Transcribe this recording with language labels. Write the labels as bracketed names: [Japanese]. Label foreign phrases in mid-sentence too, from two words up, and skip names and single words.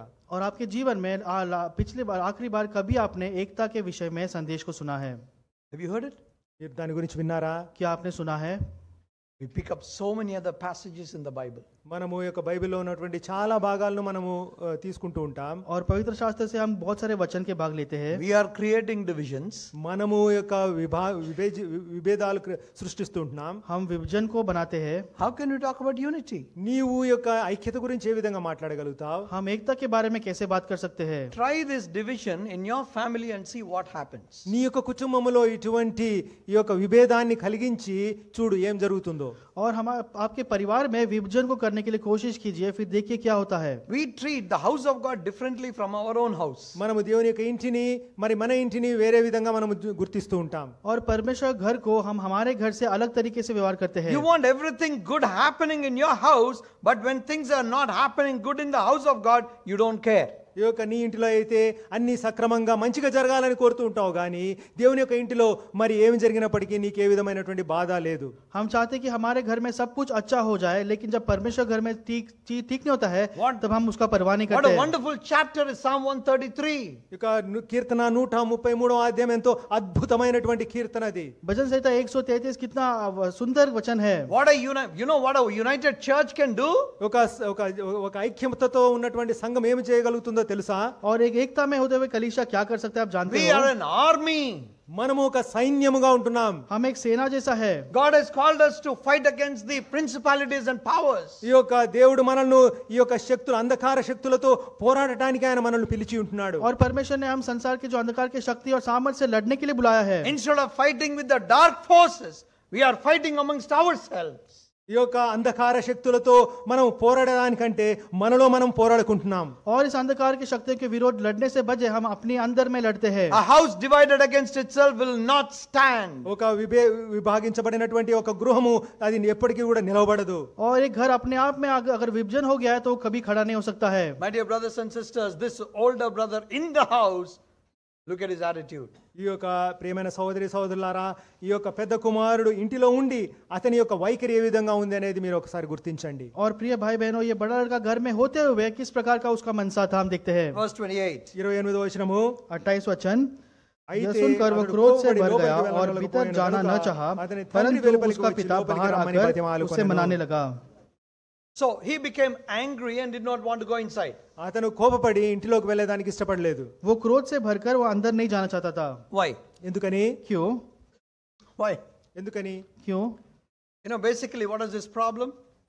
[Hindi] और आपके जीवन में पिछली बार आखिरी बार कभी आपने एकता के विषय में संदेश को सुना है? [English] Have you heard it? [Telugu] మీరు దాని గురించి విన్నారా? [Hindi] क्या आपने सुना है? [English] We pick up so many other passages in the Bible. [Telugu] మనము యొక్క బైబిల్లో ఉన్నటువంటి చాలా భాగాలను మనము తీసుకుంటూ ఉంటాం. [Hindi] और पवित्र शास्त्र से हम बहुत सारे वचन के भाग लेते हैं. [English] We are creating divisions. [Telugu] మనము యొక్క విభేదాలు సృష్టిస్తూ ఉంటున్నాం. [Hindi] हम विभाजन को बनाते हैं. [English] How can you talk about unity? [Telugu] నీవు యొక్క ఐక్యత గురించి ఏ విధంగా మాట్లాడగలుగుతావు? [Hindi] हम एकता के बारे में कैसे बात कर सकते हैं? [English] Try this division in your family and see what happens. [Telugu] నీ యొక్క కుటుంబములో ఇటువంటి ఈ యొక్క విభేదాన్ని కలిగించి చూడు ఏం జరుగుతుందో. [Hindi] और हम आपके परिवार में विभाजन को करने के लिए कोशिश कीजिए, फिर देखिए क्या होता है. [English] We treat the house of God differently from our own house. [Telugu] మనము దేవుని యొక్క ఇంటిని మరి మన ఇంటిని వేరే విధంగా మనము గుర్తిస్తూ ఉంటాం. [Hindi] और परमेश्वर घर को हम हमारे घर से अलग तरीके से व्यवहार करते हैं. [English] You want everything good happening in your house, but when things are not happening good in the house of God, you don't care. [Telugu] ఈ యొక్క నీ ఇంటిలో అయితే అన్ని సక్రమంగా మంచిగా జరగాలని కోరుతూ ఉంటావు కానీ దేవుని యొక్క ఇంటిలో మరి ఏమి జరిగినప్పటికీ నీకు ఏ విధమైనటువంటి బాధ లేదు. [Hindi] हम चाहते हैं कि हमारे घर में सब कुछ अच्छा हो जाए, लेकिन जब परमेश्वर घर में ठीक नहीं होता है, तब हम उसका परवाह नहीं [English] What [Hindi] करते [English] a [Hindi] हैं. [English] wonderful chapter is Psalm 133. [Telugu] ఇక కీర్తన 133వ అధ్యాయం ఎంతో అద్భుతమైనటువంటి కీర్తన అది. [Hindi] भजन संहिता 133 कितना सुंदर वचन है. [English] What a united church can do? [Telugu] ఒక ఐక్యతతో ఉన్నటువంటి సంఘం ఏమి చేయగలుగుతుందో తెలుసా? [Hindi] और एक एकता में होते हुए कलीसिया क्या कर सकते हैं आप जानते [English] We [Hindi] हो? [English] are an army. [Telugu] మనము ఒక సైన్యముగా ఉంటున్నాం. [Hindi] हम एक सेना जैसा है. [English] God has called us to fight against the principalities and powers. [Telugu] ఈ యొక్క దేవుడు మనల్ని ఈ యొక్క శక్తులు అంధకార శక్తులతో పోరాడటానికి ఆయన మనల్ని పిలిచి ఉంటున్నాడు. [Hindi] और परमेश्वर ने हम संसार के जो अंधकार की शक्ति और सामर्थ्य से लड़ने के लिए बुलाया है. [English] Instead of fighting with the dark forces, we are fighting amongst ourselves. [Telugu] ఈ యొక్క అంధకార శక్తులతో మనం పోరాడడానికంటే మనలో మనం పోరాడుకుంటున్నాం. [Hindi] और इस अंधकार की शक्तियों के विरोध लड़ने से बचे हम अपने अंदर में लड़ते हैं. [English] A house divided against itself will not stand. [Telugu] ఒక విభాగించబడినటువంటి ఒక గృహము అది ఎప్పటికీ కూడా నిలవబడదు. [Hindi] और एक घर अपने आप में अगर विभाजन हो गया है तो कभी खड़ा नहीं हो सकता है. [English] My dear brothers and sisters, this older brother in the house, look at his attitude. [Telugu] ఈ యొక్క ప్రియమైన సహోదరి సహోదరులారా, ఈ యొక్క పెద్ద కుమారుడు ఇంటిలో ఉండి అతని యొక్క వైఖరి ఏ విధంగా ఉంది అనేది మీరు ఒకసారి గుర్తించండి. [Hindi] और प्रिय भाई बहनों, ये बड़ा लड़का घर में होते हुए किस प्रकार का उसका मनसा था हम देखते हैं. [English] Verse 28. [Telugu] 28వ वचनము, [Hindi] 28 वचन. [Telugu] అయితే [Hindi] यह सुनकर वो [Telugu] అతడు [Hindi] क्रोध से [Telugu] లోబడి [Hindi] भर [Telugu] లోపలికి [Hindi] गया और [Telugu] వెళ్ళాలని [Hindi] भीतर [Telugu] పోయిన [Hindi] जाना न [Telugu] కనుక [Hindi] चाहा, [Telugu] అతని తండ్రి [Hindi] परंतु [Telugu] వెలుపలికి [Hindi] उसका [Telugu] వచ్చి [Hindi] पिता [Telugu] లోపలికి [Hindi] बाहर [Telugu] రమ్మని [Hindi] आकर [Telugu] బతిమాలుకొనెను. [Hindi] उससे मनाने लगा. [English] So he became angry and did not want to go inside. [Telugu] అతను కోపపడి ఇంటిలోకి వెళ్ళేదానికి ఇష్టపడలేదు. [Hindi] वो क्रोध से भरकर वो अंदर नहीं जाना चाहता था. [English] Why? [Telugu] ఎందుకని? [Hindi] क्यों? [English] Why? [Telugu] ఎందుకని? [Hindi] क्यों? [English] Basically, what is his problem?